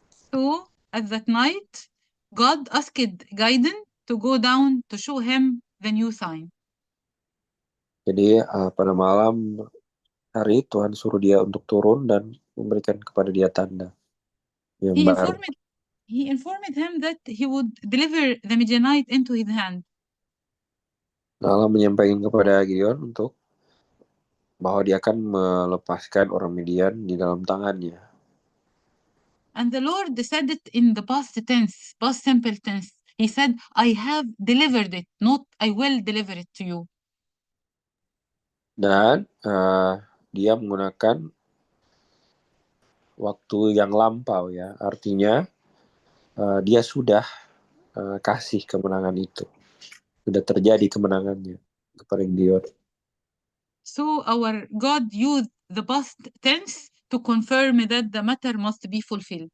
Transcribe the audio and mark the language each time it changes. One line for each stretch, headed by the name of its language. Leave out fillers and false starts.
English: So at that night, God asked Gaiden to go down to show him the new sign.
Indonesian: Jadi pada malam hari Tuhan suruh dia untuk turun dan memberikan kepada dia tanda yang
English: He
Indonesian: baru.
English: informed him that he would deliver the Midianite into his hand.
Indonesian: Allah menyampaikan kepada Gideon untuk bahwa dia akan melepaskan orang Midian di dalam tangannya.
English: And the Lord said it in the past tense, past simple tense. He said, I have delivered it, not I will deliver it to you.
Indonesian: Dan dia menggunakan waktu yang lampau ya, artinya dia sudah kasih kemenangan itu, sudah terjadi kemenangannya kepada Gideon.
English: So our God used the past tense to confirm that the matter must be fulfilled.